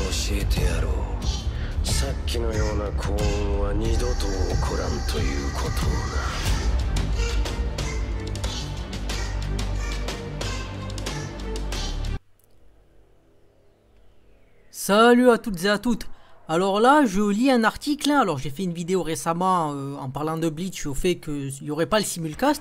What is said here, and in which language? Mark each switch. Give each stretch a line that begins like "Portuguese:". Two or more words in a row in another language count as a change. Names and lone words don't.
Japanese: えてやろう。さっきのような幸運は二度と起こらんということをな。
French: Salut à toutes et à toutes. Alors là, je lis un article. Alors j'ai fait une vidéo récemment en parlant de Bleach au fait qu'il n'y aurait pas le simulcast.